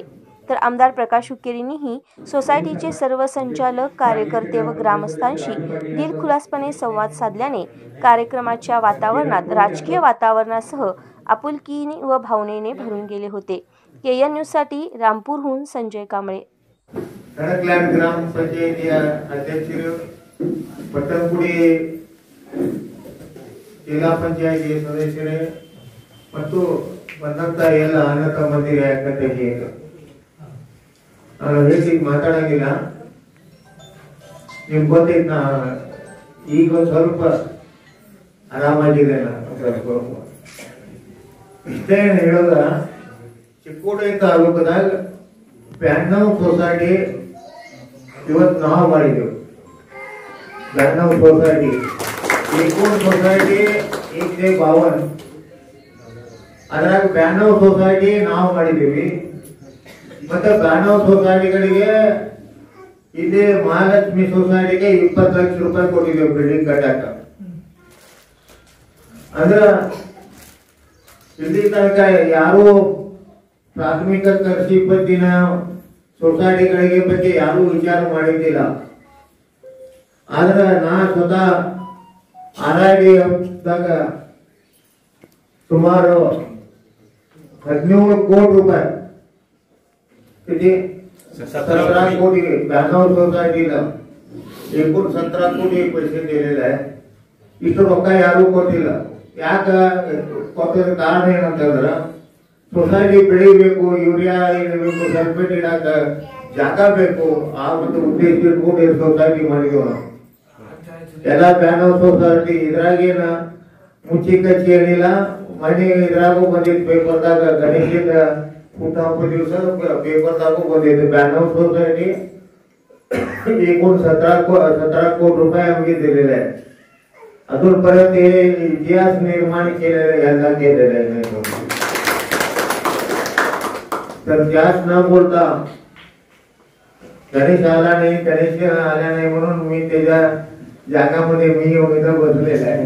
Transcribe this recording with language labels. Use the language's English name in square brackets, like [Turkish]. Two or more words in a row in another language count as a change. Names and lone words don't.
[Marathi] तर आमदार प्रकाश हुक्केरींनीही सोसायटीचे सर्व संचालक, कार्यकर्ते व ग्रामस्थांशी दिलखुलासपणे संवाद साधल्याने कार्यक्रमाच्या वातावरणात राजकीय वातावरणासह आपुलकीने व भावनेने भरून गेले होते। केएन न्यूजसाठी रामपूरहून संजय कांबळे। खडकलाड ग्रामपंचायती अध्यक्ष, पट्टणकुडी जिल्हा पंचायत सदस्य, [Kannada] ಮತ್ತು ಬಂದಂತ ಎಲ್ಲ ಅಣ್ಣ ತಮ್ಮಂದಿರ ಯಾಕಂತ ನಾನು ಹೆಚ್ಚಿಗೆ ಮಾತಾಡಂಗಿಲ್ಲ. ನಿಮ್ಗೆ ಗೊತ್ತೈತೆ ನಾ ಈಗ ಒಂದು ಸ್ವಲ್ಪ ಆರಾಮಾಗಿದೆ. ಇಷ್ಟೇ ಹೇಳೋದ, ಚಿಕ್ಕೋಡಿ ತಾಲೂಕದಾಗ ಬ್ಯಾನ್ನವ್ ಸೊಸೈಟಿ ಇವತ್ತು ನಾವು ಮಾಡಿದೆವು. ಬ್ಯಾನ್ನವ್ ಸೊಸೈಟಿ [Marathi] एकूण सोसायटी 152, [Kannada] ಅದ್ರಾಗ ಬ್ಯಾನ್ನವ್ ಸೊಸೈಟಿ ನಾವು ಮಾಡಿದೀವಿ. ಮತ್ತೆ ಬ್ಯಾನ್ನವ್ ಸೊಸೈಟಿಗಳಿಗೆ ಇಲ್ಲಿ ಮಹಾಲಕ್ಷ್ಮಿ ಸೊಸೈಟಿಗೆ 20 ಲಕ್ಷ ರೂಪಾಯಿ ಕೊಟ್ಟಿದ್ದೇವೆ ಬಿಲ್ಡಿಂಗ್ ಕಟ್ಟಕ. ಅಂದ್ರ ಇಲ್ಲಿ ತನಕ ಯಾರು ಪ್ರಾಥಮಿಕ ಕೃಷಿ ಪತ್ತಿನ ಸೊಸೈಟಿಗಳಿಗೆ ಬಗ್ಗೆ ಯಾರು ವಿಚಾರ ಮಾಡಿದ್ದಿಲ್ಲ. ಆದ್ರೆ ನಾ ಸ್ವತಃ RIDF ಸುಮಾರು 17 ಕೋಟಿ ರೂಪಾಯಿ 17 ಕೋಟಿ ಬ್ಯಾನ್ನವ್ ಸೊಸೈಟಿಗ एकूण 17 ಕೋಟಿ [Marathi] पैसे दिलेले आहे. [Kannada] ಇಷ್ಟು ರೊಕ್ಕ ಯಾರು ಕೊಟ್ಟಿಲ್ಲ. ಯಾಕ ಕೊಟ್ಟದ ಕಾರಣ ಏನಂತಂದ್ರ ಸೊಸೈಟಿ ಬೆಳಿಬೇಕು, ಯೂರಿಯಾ ಇಡಬೇಕು, ಸಲ್ಫೇಟ್ ಇಡಾಕ ಜಾಗ ಬೇಕು. ಆ ಒಂದು ಉದ್ದೇಶ ಇಟ್ಕೊಂಡು ಸೊಸೈಟಿ ಮಾಡಿದೀವಿ ನಾವು. ಎಲ್ಲ ಬ್ಯಾನ್ನವ್ ಸೊಸೈಟಿ ಇದ್ರಾಗೇನ ಮುಚ್ಚಿ ಕಚ್ಚಿ ಏನಿಲ್ಲ. ಮನೆ ಇದ್ರಾಗೂ ಬಂದಿತ್ತು, ಪೇಪರ್ದಾಗ ಗಣೇಶದ ಹುಟ್ಟಹಬ್ಬ ದಿವಸ ಪೇಪರ್ದಾಗೂ ಬಂದಿತ್ತು. [Marathi] ಬ್ಯಾನ್ನವ್ सोसायटी एकूण 17 कोटी रुपये आम्ही दिलेले आहे. अजूनपर्यंत हे इतिहास निर्माण केलेले यांना केलेले नाही. तर जास्त न बोलता गणेश आला नाही, गणेश आला नाही म्हणून मी त्याच्या जागामध्ये मी येऊन इथं बसलेला आहे.